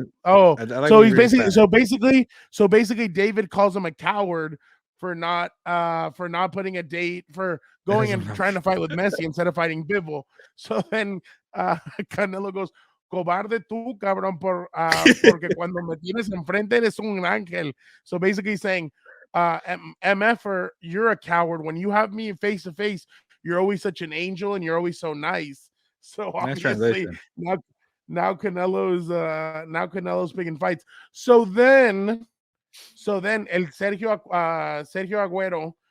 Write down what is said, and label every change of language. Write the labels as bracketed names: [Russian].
[English] Oh, like so he's basically so basically David calls him a coward for not putting a date, for going and trying to fight with Messi instead of fighting Bivol. [Spanish] So then Canelo goes, "Cobarde tú, cabrón, porque cuando me tienes enfrente eres un ángel." [English] So basically saying, MF, you're a coward. When you have me face to face, you're always such an angel and you're always so nice. So obviously now Canelo's picking fights. So then el Sergio Agüero